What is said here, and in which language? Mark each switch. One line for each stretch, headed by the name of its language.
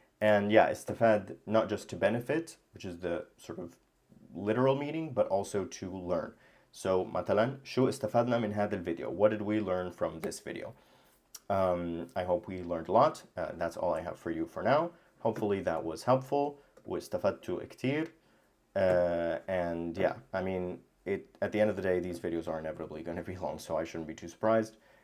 English: And yeah, istafad, not just to benefit, which is the sort of literal meaning, but also to learn.
Arabic: So مثلا شو استفدنا من هذا الفيديو?
English: What did we learn from this video? I hope we learned a lot. That's all I have for you for now. Hopefully that was helpful.
Arabic: واستفدت كتير.
English: And yeah, I mean, at the end of the day, these videos are inevitably going to be long, so I shouldn't be too surprised.